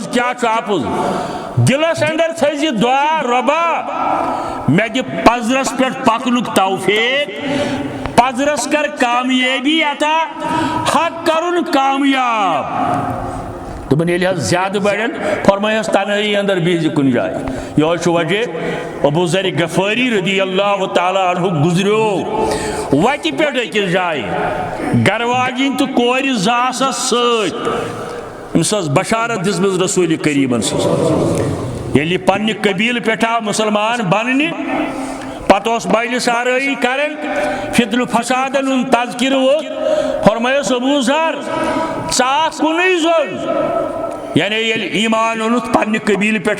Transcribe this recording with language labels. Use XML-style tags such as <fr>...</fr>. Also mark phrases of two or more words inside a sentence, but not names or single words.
<ks>کیا چھُ اپُز دلس اندر تھزِ دعا ربا مے دِ پزرس پہ پکنک توفیق پزرس کر کامیابی عطا حق کرن کامیاب دپن ییٚلہِ حظ زیادٕ بڑن فرمایس تنہٲئی اندر بِہزِ کُنہِ جایہِ یہ چھُ وجہ ابو ذر غفاری</ks> <ar>رضی اللہ</ar> <ks>تعالیٰ عنہ گزریو وتہِ پٮ۪ٹھ أکِس جایہِ گرٕ واجِنۍ تہٕ کورِ زٕ آسس سۭتۍ أمِس ٲس بشارت دِژمٕژ رسول کریٖمن سٕنٛز ییٚلہِ یہِ پننہِ قبیٖلہٕ پٮ۪ٹھ آو مُسلمان بننہِ پتہٕ اوس بٔلۍ سارٲیی کران فتنہٕ فسادن ہُنٛد تذکرٕ ووٚتھ فرمایس ابو ذر ژٕ آکھ کُنُے زوٚن یعنی ییٚلہِ ایمان اوٚنُتھ پننہِ قبیٖلہٕ پٮ۪ٹھ</ks>